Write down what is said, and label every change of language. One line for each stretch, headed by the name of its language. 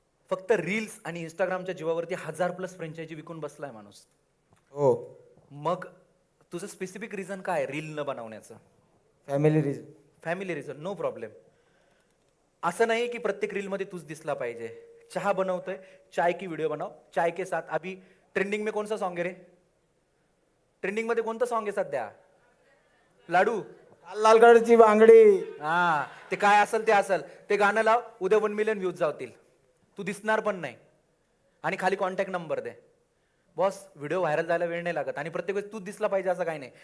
Marathi: फक्त रील्स आणि इंस्टाग्रामच्या जीवावरती 1000+ फ्रँचायझी विकून बसलाय माणूस. हो. मग तुझं स्पेसिफिक रिझन काय रील न बनवण्याचं? Family reason. Family reason, no problem. असं नाही की प्रत्येक रीलमध्ये तूच दिसला पाहिजे. चहा बनवतोय,
Hindi: चाय की व्हिडिओ बनाव. चाय के साथ अभी ट्रेंडिंग में कौन सा सॉन्ग
Marathi: आहे रे? ट्रेंडिंग मध्ये कोणतं सॉन्ग आहे सध्या? लाडू. लाल लाल कलरची बांगडी. हा, ते काय असेल ते असेल, ते गाणं लाव, उद्या 1 मिलियन व्ह्यूज जातील. तू दिसणार पण नाही आणि खाली कॉन्टॅक्ट नंबर दे. बॉस, व्हिडिओ व्हायरल जायला वेळ नाही लागत आणि प्रत्येक वेळेस तूच दिसला पाहिजे असं काही नाही.